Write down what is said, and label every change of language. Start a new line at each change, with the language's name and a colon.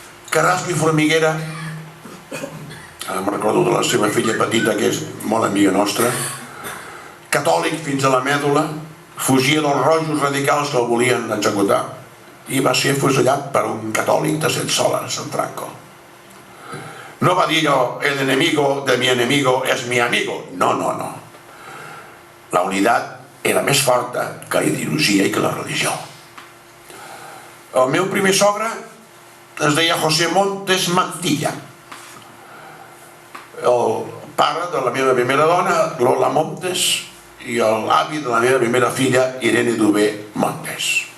Catalan: Carrasco i Formiguera, em recordo de la seva filla petita, que és molt amiga nostra, catòlic fins a la mèdula, fugia dels rojos radicals que el volien executar i va ser fusellat per un catòlic de 7 soles, en Franco.
Spanish: No
Catalan: va dir jo,
Spanish: el enemigo de mi enemigo es mi amigo.
Catalan: No, no, no. La unitat era més forta que la ideologia i que la religió. El meu primer sogre es deia José Montes Mantilla. El pare de la meva primera dona, Lola Montes, i l'avi de la meva primera filla, Irene Dubé Montes.